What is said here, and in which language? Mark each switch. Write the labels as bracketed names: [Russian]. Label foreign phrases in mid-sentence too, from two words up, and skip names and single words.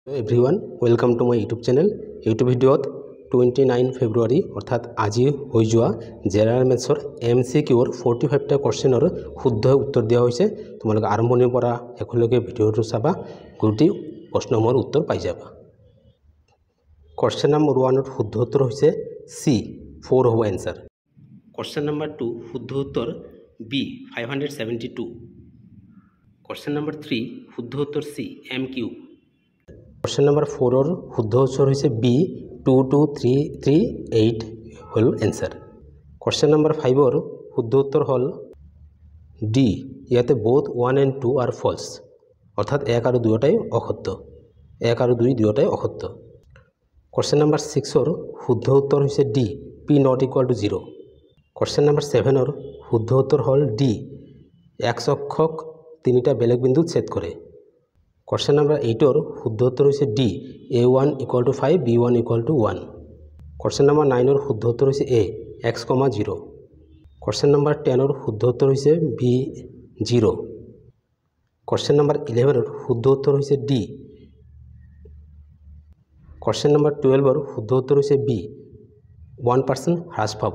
[English] Hello everyone, welcome to my YouTube channel. [Assamese] YouTube ভিডিওত 29 ফেব্ৰুৱাৰী অৰ্থাৎ আজি হৈ যোৱা জেনাৰেল মেথছৰ MCQৰ 45টা কোৱেশ্চনৰ শুদ্ধ উত্তৰ দিয়া হৈছে। তোমালোকে আৰম্ভণিৰ পৰা শেষলৈকে ভিডিওটো চাবা, গোটেই প্ৰশ্নসমূহৰ উত্তৰ পাই যাবা। কোৱেশ্চন নম্বৰ 1 ৰ শুদ্ধ উত্তৰ হৈছে C 4 [English] will be answer. [Assamese] কোৱেশ্চন নম্বৰ 2 শুদ্ধ উত্তৰ B 572। কোৱেশ্চন নম্বৰ 3 শুদ্ধ উত্তৰ C MQ। কোৱেশ্চন নম্বৰ 4 ৰ শুদ্ধ উত্তৰ হৈছে B 22338 [English] is answer. [Assamese] কোৱেশ্চন নম্বৰ 5 ৰ শুদ্ধ উত্তৰ হল D, ইয়াতে [English] both 1 and 2 are false, [Assamese] অর্থাৎ 1 আৰু 2টাই অসত্য। 1 আৰু 2 দুয়োটাই অসত্য। কোৱেশ্চন নম্বৰ 6 ৰ শুদ্ধ উত্তৰ হৈছে D [English] P not equal to 0। [Assamese] কোৱেশ্চন নম্বৰ 7 ৰ শুদ্ধ উত্তৰ হল D, x অক্ষক তিনিটা বেলেগ বিন্দুত ছেদ কৰে। কোৱেশ্চন নম্বৰ 8 ৰ শুদ্ধ উত্তৰ হৈছে D [English] A1 equal to 5 B1 equal to 1। [Assamese] কোৱেশ্চন নম্বৰ 9 ৰ শুদ্ধ উত্তৰ হৈছে A x, 0। কোৱেশ্চন নম্বৰ 10 ৰ শুদ্ধ উত্তৰ হৈছে B 0। কোৱেশ্চন নম্বৰ 11 ৰ শুদ্ধ উত্তৰ হৈছে D। কোৱেশ্চন নম্বৰ 12 ৰ শুদ্ধ উত্তৰ হৈছে B 1% হ্ৰাস পাব।